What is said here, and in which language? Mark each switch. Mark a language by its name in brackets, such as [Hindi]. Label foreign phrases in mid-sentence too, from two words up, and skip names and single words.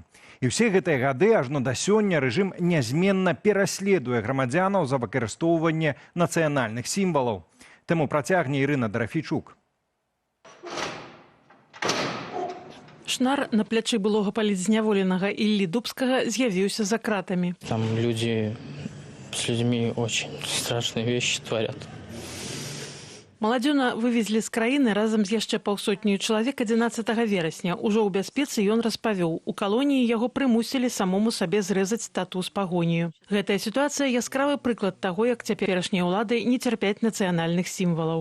[Belarusian] І ўсе гэтыя гады ажно да сёння рэжым нязменна пераследуе грамадзянаў за выкарыстоўванне нацыянальных сімвалаў. Тэму працягне Ірына Драфійчук. Шнар на плячы былога палітзняволенага Іллі Дубскага з'явіўся за кратамі. [Russian] Там люди с людьми очень страшные вещи творят. [Belarusian] Маладзёна вывезлі з краіны разам з яшчэ паўсотняю чалавек 11 верасня. Ужо ў бяспецы ён распавёў. У калоніі яго прымусілі самому сабе зрэзаць тату з пагонію. Гэтая сітуацыя яскравы прыклад таго, як цяперашнія ўлады не цярпяць нацыянальных сімвалаў.